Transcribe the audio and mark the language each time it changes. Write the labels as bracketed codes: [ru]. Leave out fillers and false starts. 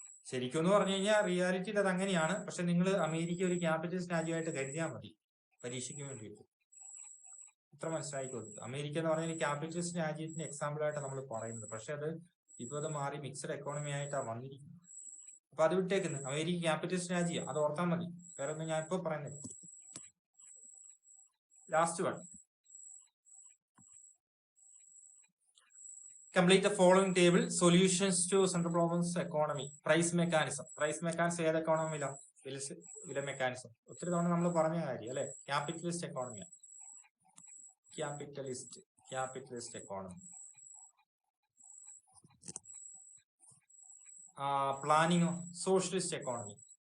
[ml] ശരിക്കും എന്ന് പറഞ്ഞു കഴിഞ്ഞാൽ റിയാലിറ്റിയിൽ അത് അങ്ങനെയാണ്. പക്ഷെ നിങ്ങൾ അമേരിക്ക ഒരു ക്യാപിറ്റലിസ്റ്റ് രാജ്യമായിട്ട് കരുതിയാൽ മതി പരീക്ഷയ്ക്ക് വേണ്ടിയിട്ട്. ഇത്ര മനസ്സിലായിക്കോളൂ. അമേരിക്ക എന്ന് പറഞ്ഞാൽ ക്യാപിറ്റലിസ്റ്റ് രാജ്യത്തിന്റെ എക്സാമ്പിൾ ആയിട്ട് നമ്മൾ പറയുന്നത്. പക്ഷെ ഇപ്പൊ അത് മാറി മിക്സഡ് എക്കോണമി ആയിട്ടാണ് വന്നിരിക്കുന്നത്. അപ്പൊ അത് വിട്ടേക്കുന്നത്. അമേരിക്ക ക്യാപിറ്റലിസ്റ്റ് രാജ്യം, അത് ഓർത്താൽ മതി. വേറെ ഒന്നും ഞാൻ ഇപ്പൊ പറയുന്നില്ല. [en] Last one, complete the following table. Solutions to central problems economy. Price mechanism. [ml] Price mechanism ഏത് എക്കോണമിയിലാണ്? വില മെക്കാനിസം. ഒത്തിരി തവണ നമ്മൾ പറഞ്ഞ കാര്യം അല്ലെ. Capitalist economy, capitalist economy. പ്ലാനിങ്ങോ? Socialist economy.